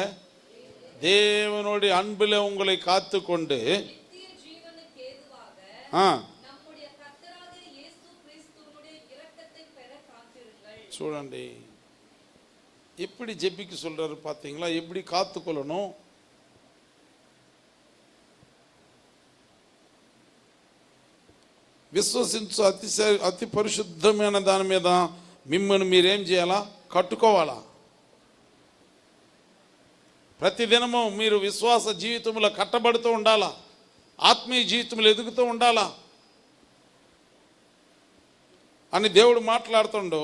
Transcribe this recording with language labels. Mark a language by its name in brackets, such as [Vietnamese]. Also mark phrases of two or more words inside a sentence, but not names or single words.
[Tamil] தேவனுடைய அன்புல உங்களை காத்துக்கொண்டு. చూడండి எப்படி ஜெபிக்க சொல்றாரு பாத்தீங்களா? எப்படி காத்துக்கொள்ளணும்? [Telugu] విశ్వసించు అతి పరిశుద్ధమైన దాని మీద మిమ్మల్ని మీరేం చేయాలా? కట్టుకోవాలా. ప్రతిదినము మీరు విశ్వాస జీవితంలో కట్టబడుతూ ఉండాలా, ఆత్మీయ జీవితంలో ఎదుగుతూ ఉండాలా అని దేవుడు మాట్లాడుతుండు.